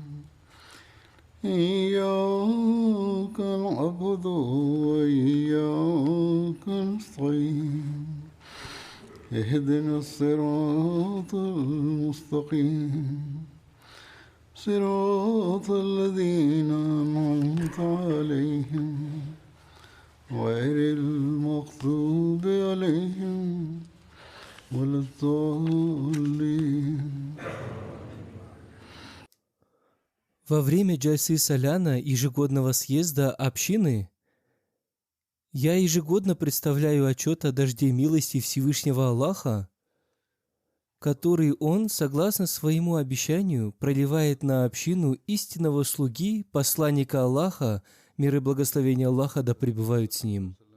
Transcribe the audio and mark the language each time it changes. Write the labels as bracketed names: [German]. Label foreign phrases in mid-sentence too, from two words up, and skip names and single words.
[Arabic] إياك نعبد وإياك نستعين اهدنا الصراط المستقيم صراط الذين أنعمت عليهم غير المغضوب عليهم ولا الضالين. [Russian] Во время Джальсы Саляна, ежегодного съезда общины, я ежегодно представляю отчет о дожде милости Всевышнего Аллаха, который Он, согласно своему обещанию, проливает на общину истинного слуги, посланника Аллаха, мир и благословение Аллаха да пребывают с ним.